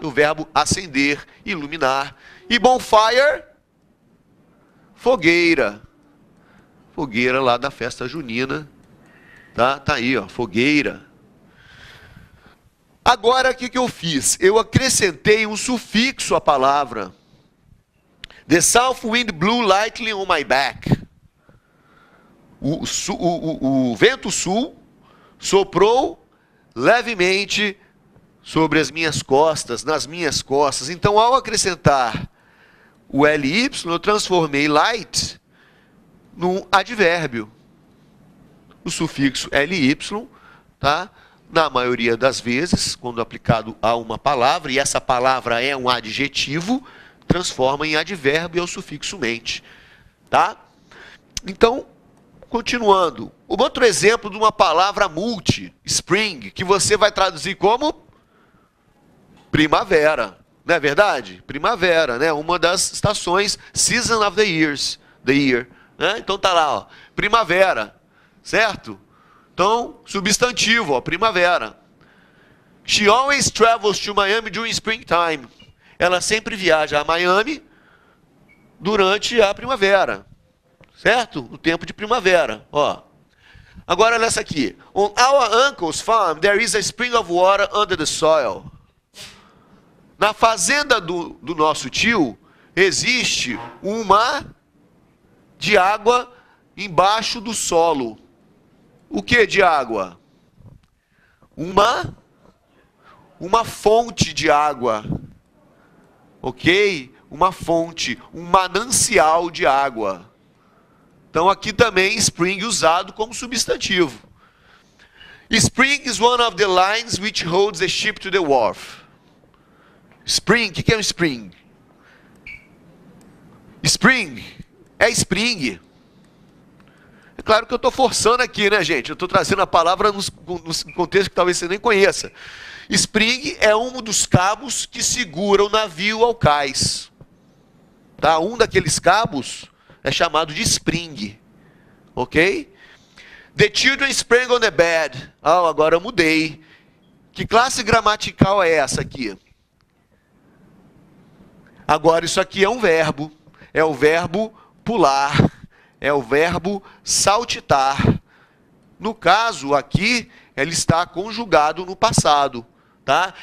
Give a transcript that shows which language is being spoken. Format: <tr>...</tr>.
<pt>O verbo acender, iluminar. E bonfire, fogueira. Fogueira lá da festa junina, tá? Tá aí, ó, fogueira. Agora, o que eu fiz? Eu acrescentei um sufixo à palavra.</pt> <en>The south wind blew lightly on my back.</en> <pt>O vento sul soprou levemente sobre as minhas costas, nas minhas costas. Então, ao acrescentar o ly, eu transformei light num advérbio. O sufixo ly, tá? Na maioria das vezes, quando aplicado a uma palavra, e essa palavra é um adjetivo, transforma em advérbio e é o sufixo mente, tá? Então, continuando. Um outro exemplo de uma palavra multi, spring, que você vai traduzir como primavera. Não é verdade? Primavera, né? Uma das estações,</pt> <en>season of the year.</en> <pt>Né? Então tá lá, ó, primavera, certo? Então, substantivo, ó, primavera.</pt> <en>She always travels to Miami during springtime.</en> <pt>Ela sempre viaja a Miami durante a primavera, certo? No tempo de primavera, ó. Agora olha essa aqui.</pt> <en>On our uncle's farm, there is a spring of water under the soil.</en> <pt>Na fazenda do nosso tio, existe um mar de água embaixo do solo. O que de água? Uma fonte de água. Ok? Uma fonte, um manancial de água. Então aqui também spring usado como substantivo.</pt> <en>Spring is one of the lines which holds the ship to the wharf.</en> <pt>Spring, o que é um spring? Spring é spring. É claro que eu estou forçando aqui, né, gente? Eu estou trazendo a palavra num contexto que talvez você nem conheça. Spring é um dos cabos que segura o navio ao cais. Tá? Um daqueles cabos é chamado de spring. Ok?</pt> <en>The children sprang on the bed.</en> <pt>Ah, agora eu mudei. Que classe gramatical é essa aqui? Agora isso aqui é um verbo. É o verbo pular. É o verbo saltitar. No caso aqui, ele está conjugado no passado. Tá?</pt>